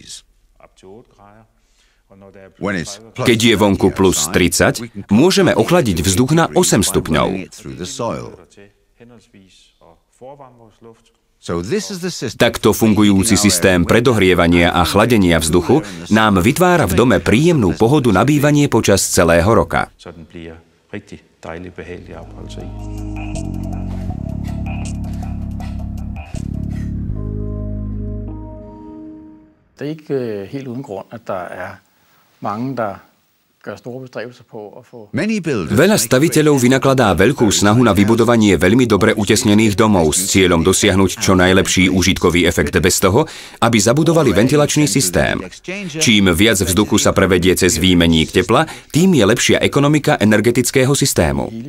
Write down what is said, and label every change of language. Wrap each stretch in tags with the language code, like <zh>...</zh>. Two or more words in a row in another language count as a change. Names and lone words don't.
<sk>Keď je vonku plus 30, môžeme ochladiť vzduch na 8 stupňov. Takto fungujúci systém predohrievania a chladenia vzduchu nám vytvára v dome príjemnú pohodu na bývanie počas celého roka.</sk> <da>Det er ikke helt uden grund, at der er mange, der gør store bestræbelser på at få...</da> <sk>Veľa staviteľov vynakladá veľkú snahu na vybudovanie veľmi dobre utesnených domov s cieľom dosiahnuť čo najlepší úžitkový efekt bez toho, aby zabudovali ventilačný systém. Čím viac vzduchu sa prevedie cez výmenník tepla, tým je lepšia ekonomika energetického systému.</sk>